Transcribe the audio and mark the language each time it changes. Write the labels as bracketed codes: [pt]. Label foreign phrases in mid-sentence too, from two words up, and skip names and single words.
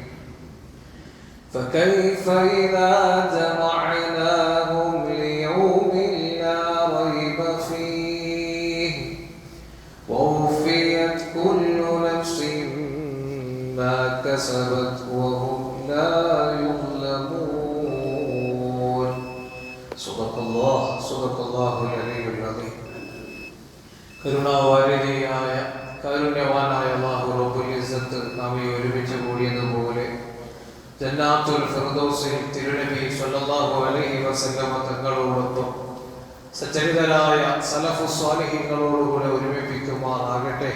[ar] فكيف إذا جمعناهم ليوم لا ريب فيه ووفيت كل نفس ما كسبت وهم لا يظلمون. صدق الله العلي العظيم. [ml] കരുണാവാരിധിയായ കാരുണ്യവാനായ [ar] الله رب العزة [ml] നമ്മെ ഒരുമിച്ച് കൂടിയതുപോലെ ജന്നാത്തുൽ ഫിർദൗസിൽ തിരുനബി [ar] صلى الله عليه وسلم [ml] തങ്ങളോടൊപ്പം സച്ചരിതരായ സലഫു സ്വാലിഹീങ്ങളോടുകൂടെ ഒരുമിപ്പിക്കുമാറാകട്ടെ.